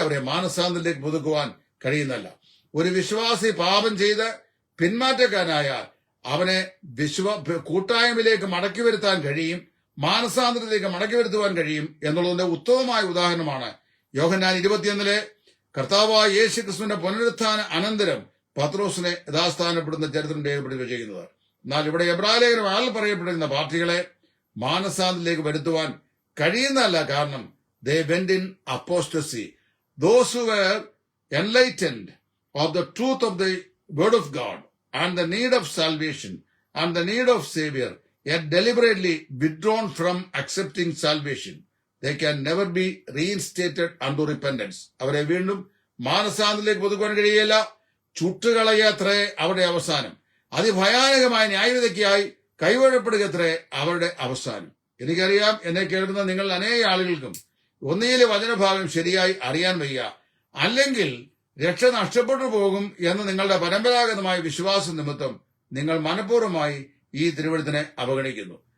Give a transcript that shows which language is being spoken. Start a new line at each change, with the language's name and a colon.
Malayalam: അവരെ മാനസാന്തരത്തിലേക്ക് പുതുക്കുവാൻ കഴിയുന്നല്ല. ഒരു വിശ്വാസി പാപം ചെയ്ത് പിന്മാറ്റക്കാരനായാൽ അവനെ കൂട്ടായ്മയിലേക്ക് മടക്കി വരുത്താൻ കഴിയും, മാനസാന്തരത്തിലേക്ക് മടക്കി വരുത്തുവാൻ കഴിയും എന്നുള്ളതിന്റെ ഉത്തമമായ ഉദാഹരണമാണ് യോഹന്നാൻ 21 കർത്താവായ യേശു ക്രിസ്തുവിന്റെ പുനരുത്ഥാന അനന്തരം പത്രോസിനെ യഥാസ്ഥാനപ്പെടുന്ന ചരിത്രം രേഖപ്പെടുത്തുക ചെയ്യുന്നത്. എന്നാൽ ഇവിടെ എബ്രായലേഖനം പറയപ്പെടുന്ന പാർട്ടികളെ മാനസാന്തരത്തിലേക്ക് വരുത്തുവാൻ കഴിയുന്നതല്ല.
English: കാരണം they went in apostasy. Those who were enlightened of the truth of the word of God and the need of salvation and the need of Savior, yet deliberately withdrawn from accepting salvation, they can never be reinstated unto repentance.
Malayalam: അവരെ വീണ്ടും മാനസാന്തരത്തിലേക്ക് പുതുക്കുവാൻ കഴിയില്ല. ചുട്ടുകളയത്രേ അവരുടെ അവസാനം. അതിഭയാനകമായ ന്യായവിധിക്കായി കൈവഴപ്പെടുകത്രേ അവരുടെ അവസാനം. എനിക്കറിയാം, എന്നെ കേൾക്കുന്ന നിങ്ങൾ അനേക ആളുകൾക്കും ഒന്നിയിലെ വചനഭാഗം ശരിയായി അറിയാൻ വയ്യ, അല്ലെങ്കിൽ രക്ഷ നഷ്ടപ്പെട്ടു പോകും എന്ന് നിങ്ങളുടെ പരമ്പരാഗതമായ വിശ്വാസം നിമിത്തം നിങ്ങൾ മനഃപൂർവ്വമായി ഈ തിരുവഴുത്തിനെ അവഗണിക്കുന്നു.